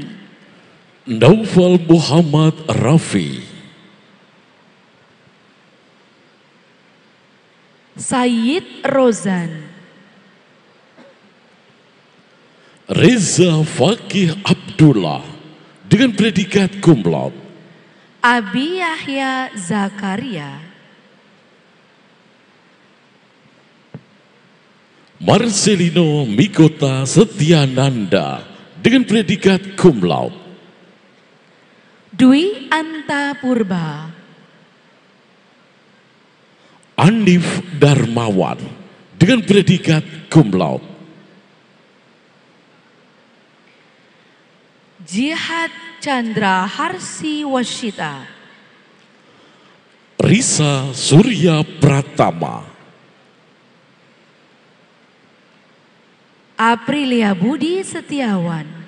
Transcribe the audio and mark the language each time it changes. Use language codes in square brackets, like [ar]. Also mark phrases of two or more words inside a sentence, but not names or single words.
[id] Naufal Muhammad Rafi, Sayyid Rozan, Reza Fakih Abdullah dengan predikat [la] cum laude. [id] Abi Yahya Zakaria, Marcelino Mikota Setiananda dengan predikat [la] cum laude. [id] Dwi Anta Purba. Anif Darmawan dengan predikat [la] cum laude. [id] Jihad Chandra Harsi Washita. Risa Surya Pratama. Aprilia Budi Setiawan.